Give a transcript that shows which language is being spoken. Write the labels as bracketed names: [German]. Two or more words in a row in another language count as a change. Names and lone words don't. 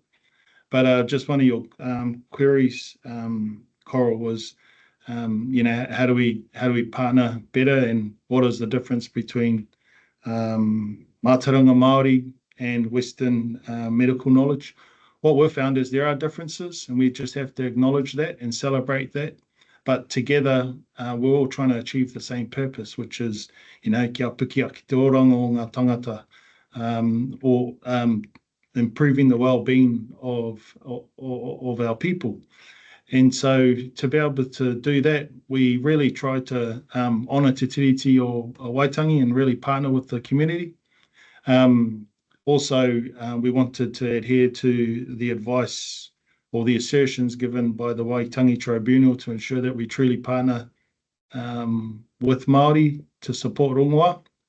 [English] But just one of your queries, Coral, was, how do we partner better, and what is the difference between [Māori] mātauranga Māori [English] and Western medical knowledge? What we've found is there are differences, and we just have to acknowledge that and celebrate that. But together, we're all trying to achieve the same purpose, which is, [Māori] kia piki a ki te oranga o ngā tangata, [English] or improving the well-being of our people. And so to be able to do that, we really try to honour Te Tiriti o Waitangi and really partner with the community. Also, we wanted to adhere to the advice or the assertions given by the Waitangi Tribunal to ensure that we truly partner with Māori to support rongoā.